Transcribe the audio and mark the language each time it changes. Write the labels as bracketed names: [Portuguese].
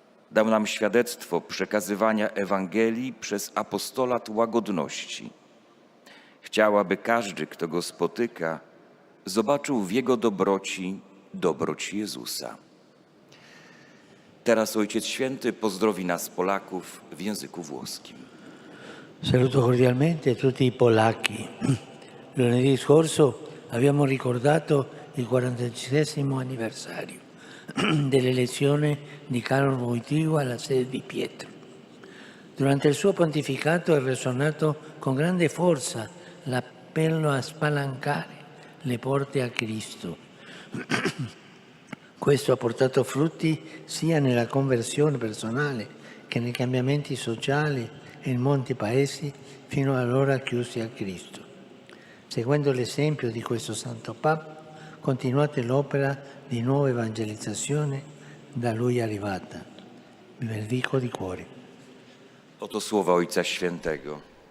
[Polish] Dał nam świadectwo przekazywania Ewangelii przez apostolat łagodności. Chciał, aby każdy, kto go spotyka, zobaczył w jego dobroci dobroć Jezusa. Teraz Ojciec Święty pozdrowi nas Polaków w języku włoskim. [Italian] Saluto cordialmente tutti i polacchi. Lunedì scorso abbiamo ricordato il 46° anniversario dell'elezione di Carlo Wojtyła alla sede di Pietro. Durante il suo pontificato è risuonato con grande forza l'appello a spalancare le porte a Cristo. Questo ha portato frutti sia nella conversione personale che nei cambiamenti sociali in molti paesi fino allora chiusi a Cristo. Seguendo l'esempio di questo Santo Papa, continuate l'opera di nuova evangelizzazione da lui arrivata. Vi benedico di cuore. [Polish] Oto słowa Ojca Świętego.